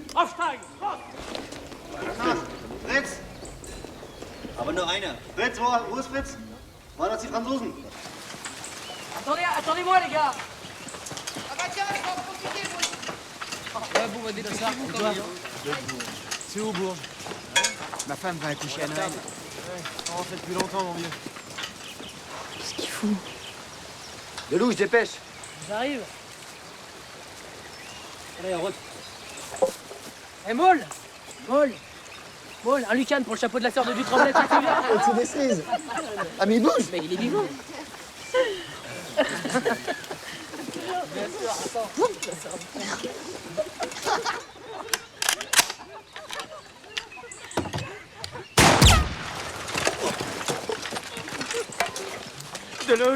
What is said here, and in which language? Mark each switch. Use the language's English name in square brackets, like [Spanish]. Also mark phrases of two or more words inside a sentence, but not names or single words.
[German] Aufsteigen! Fritz! Aber nur einer. Fritz, wo ist Fritz? Waren das die Franzosen? [French] Attendez, attendez-moi, les gars! C'est où, Bourges? Ma femme va accoucher à Noël. On fait depuis longtemps, mon vieux. Qu'est-ce qu'il fout? Delouche, dépêche. J'arrive. Allez, en route. Eh, Maul! Maul! Maul, un Lucan pour le chapeau de la sœur de Dutremblay, tu te souviens? C'est des cerises. Ah, mais il bouge. Mais il est vivant. Bien sûr, attends. Delouche!